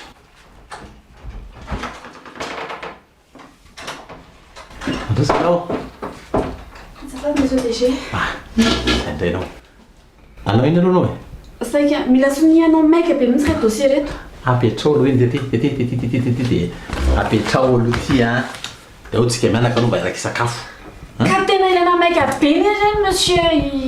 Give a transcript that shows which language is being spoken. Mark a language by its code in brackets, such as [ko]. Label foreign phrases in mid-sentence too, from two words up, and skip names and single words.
[mg] Mandros sao? [fr] Ça va, monsieur DG? [mg] Andianao. Anao iny aloha anao e? Saika, mila sonianao maika be mihitsy ka dossier reto. Apetrao aloha iny ty dia apetrao aloha ty a. Dia ao tsika mianaka aloha mba iraiky sakafo. Ka tena ilaina maika be ny zany monsieur.